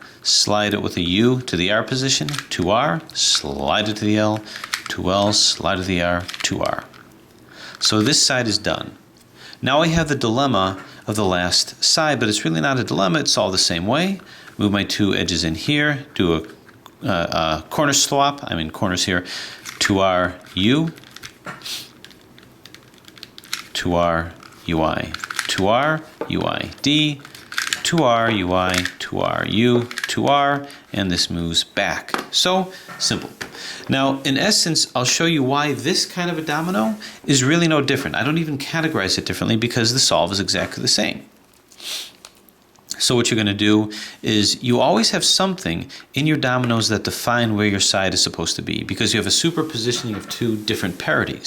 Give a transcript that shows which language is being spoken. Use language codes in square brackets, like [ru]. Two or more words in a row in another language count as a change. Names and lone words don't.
[en] Slide it with a U to the R position, 2R, slide it to the L, 2L, slide to the R, 2R. So this side is done. Now I have the dilemma of the last side, but it's really not a dilemma, it's all the same way. Move my two edges in here, do a corner swap, corners here, 2R, U, 2R, UI, 2R, UI, D, 2R, UI, 2R, U, 2R, and this moves back. So simple. Now, in essence, I'll show you why this kind of a domino is really no different. I don't even categorize it differently because the solve is exactly the same. So what you're going to do is you always have something in your dominoes that define where your side is supposed to be because you have a superpositioning of two different parities.